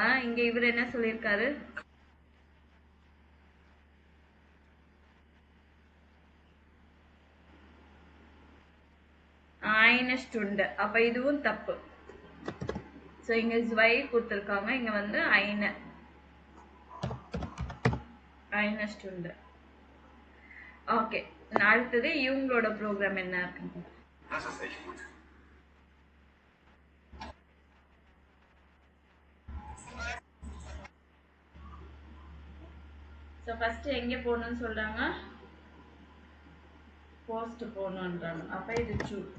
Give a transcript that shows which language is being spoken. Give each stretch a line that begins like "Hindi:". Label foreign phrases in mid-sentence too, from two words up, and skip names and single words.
Tamil: இங்க இவர் என்ன சொல்லியிருக்காரு?
German: eine Stunde.
Tamil: அப்ப இதுவும் தப்பு. ஸோ இங்க zwei கொடுத்துருக்காங்க. இங்க வந்து
German: eine Stunde.
Tamil: ஓகே. அடுத்தது இவங்களோட ப்ரோக்ராம் என்ன இருக்கு?
German: Das ist echt gut.
Tamil: ஸோ ஃபர்ஸ்ட் எங்க போகணும்னு சொல்றாங்க? போஸ்ட் போகணுன்றாங்க. அப்ப இது ட்ரூ.